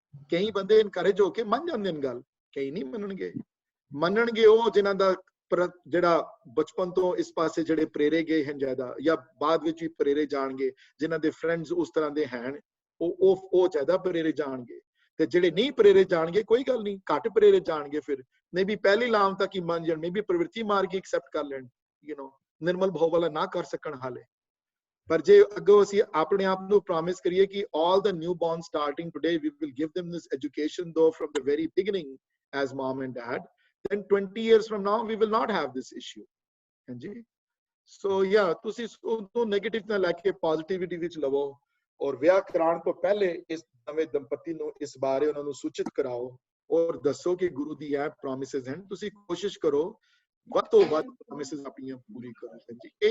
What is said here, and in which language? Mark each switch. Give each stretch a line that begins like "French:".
Punjabi: ਕਈ ਬੰਦੇ ਇਨਕਰੇਜ ਹੋ ਕੇ ਮੰਨ ਜਾਂਦੇ ਨੇ ਗੱਲ, ਕਈ ਨਹੀਂ ਮੰਨਣਗੇ ਉਹ ਜਿਨ੍ਹਾਂ ਦਾ ਜਿਹੜਾ ਬਚਪਨ ਤੋਂ ਇਸ ਪਾਸੇ ਜਿਹੜੇ ਪ੍ਰੇਰੇ ਗਏ ਹਨ ਜ਼ਿਆਦਾ, ਜਾਂ ਬਾਅਦ ਵਿੱਚ ਵੀ ਪ੍ਰੇਰੇ ਜਾਣਗੇ, ਜਿਨ੍ਹਾਂ ਦੇ ਫਰੈਂਡਸ ਉਸ ਤਰ੍ਹਾਂ ਦੇ ਹਨ, ਉਹ ਜ਼ਿਆਦਾ ਪ੍ਰੇਰੇ ਜਾਣਗੇ। ਤੇ ਜਿਹੜੇ ਨਹੀਂ ਪ੍ਰੇਰੇ ਜਾਣਗੇ, ਕੋਈ ਗੱਲ ਨਹੀਂ, ਘੱਟ ਪ੍ਰੇਰੇ ਜਾਣਗੇ, ਫਿਰ ਨਹੀਂ ਵੀ ਪਹਿਲੀ ਲਾਮ ਤੱਕ ਹੀ ਮੰਨ ਜਾਣ, ਨਹੀਂ ਵੀ ਪ੍ਰਵਿਰਤੀ ਮਾਰਗ ਐਕਸੈਪਟ ਕਰ ਲੈਣ, ਨਿਰਮਲ ਭਉ ਵਾਲਾ ਨਾ ਕਰ ਸਕਣ ਹਾਲੇ। ਪਰ ਜੇ ਅੱਗੋਂ ਅਸੀਂ ਆਪਣੇ ਆਪ ਨੂੰ ਪ੍ਰੋਮਿਸ ਕਰੀਏ ਕਿ
English: all the newborn starting today we will give them this education though from the very beginning as mom and dad, then 20 years from now we will not have this issue,
Punjabi: ਹਾਂਜੀ। ਸੋ ਤੁਸੀਂ ਉਹਨੂੰ negative ਨਾ ਲੈ ਕੇ positivity ਵਿੱਚ ਲਵੋ, ਔਰ ਵਿਆਹ ਕਰਾਉਣ ਤੋਂ ਪਹਿਲੇ ਇਸ ਨਵੇਂ ਦੰਪਤੀ ਨੂੰ ਇਸ ਬਾਰੇ ਉਹਨਾਂ ਨੂੰ ਸੂਚਿਤ ਕਰਾਓ ਔਰ ਦੱਸੋ ਕਿ ਗੁਰੂ ਦੀ ਇਹ ਪ੍ਰੋਮਿਸਸ ਹਨ, ਤੁਸੀਂ ਕੋਸ਼ਿਸ਼ ਕਰੋ ਵੱਧ ਤੋਂ ਵੱਧ ਪ੍ਰੋਮਿਸਸ ਆਪਣੀਆਂ ਪੂਰੀ ਕਰੋ, ਹਾਂਜੀ।